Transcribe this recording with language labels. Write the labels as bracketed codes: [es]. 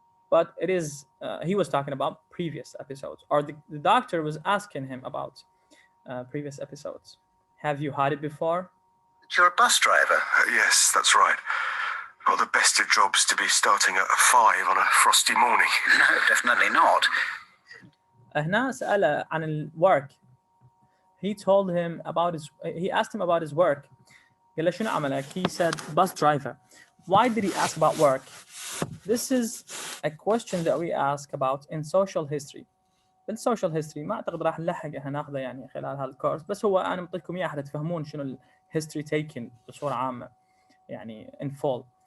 [en] But it is, he was talking about previous episodes, or the doctor was asking him about previous episodes. Have you had it before? You're a bus driver. Yes, that's right. Not the best of jobs to be starting at 5 on a frosty morning. No, definitely not. [ar] هنا سأله عن الwork. [en] He told him about he asked him about his work. [ar] قال له شنو عملك? [en] He said bus driver. Why did he ask about work? This is a question that we ask about in social history. [ar] بالسوشيال هيستوري ما اعتقد راح نلحقها ناخذه يعني خلال هذا الكورس، بس هو انا بعطيكم اياه حتى تفهمون شنو الهيستوري taken بصوره عامه يعني [en] in full.